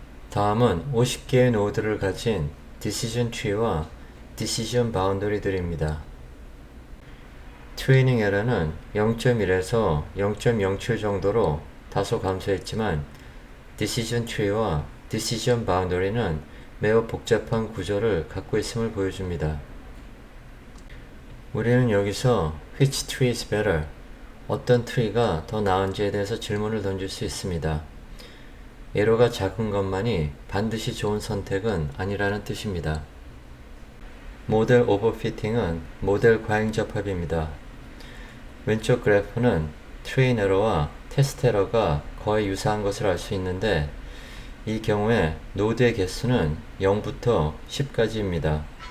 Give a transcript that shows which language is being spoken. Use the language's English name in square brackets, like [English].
[Korean] 다음은 50개의 노드를 가진 디시전 트리와 디시전 바운더리들입니다. 트레이닝 에러는 0.1에서 0.07 정도로 다소 감소했지만 디시전 트리와 디시전 바운더리는 매우 복잡한 구조를 갖고 있음을 보여줍니다. 우리는 여기서 [English] which tree is better? [Korean] 어떤 트리가 더 나은지에 대해서 질문을 던질 수 있습니다. 에러가 작은 것만이 반드시 좋은 선택은 아니라는 뜻입니다. 모델 오버피팅은 모델 과잉 접합입니다. 왼쪽 그래프는 트레인 에러와 테스트 에러가 거의 유사한 것을 알 수 있는데 이 경우에 노드의 개수는 0부터 10까지입니다.